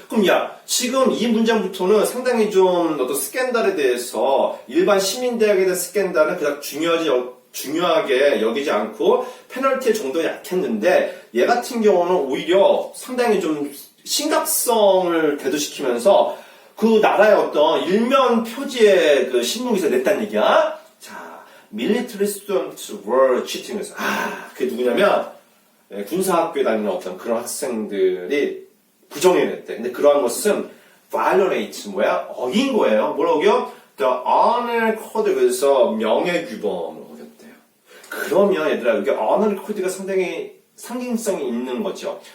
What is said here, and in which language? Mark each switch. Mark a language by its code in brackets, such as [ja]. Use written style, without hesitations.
[ko] 그럼 지금 이 문장부터는 상당히 좀 어떤 스캔들에 대해서 일반 시민대학에 대한 스캔들은 그닥 중요하게 여기지 않고 페널티의 정도가 약했는데 얘 같은 경우는 오히려 상당히 좀 심각성을 대두시키면서 그 나라의 어떤 일면 표지의 그 신문기사 냈다는 얘기야. [en] 자, military students were cheating. [ko] 그게 누구냐면 군사학교에 다니는 어떤 그런 학생들이 부정행위를 했대. 근데 그러한 것은 violate 어긴 거예요. 뭘 어겨? [en] The honor code [ko] 에서 명예규범을 어겼대요. 그러면 얘들아 여기 honor code가 상당히 상징성이 있는 거죠.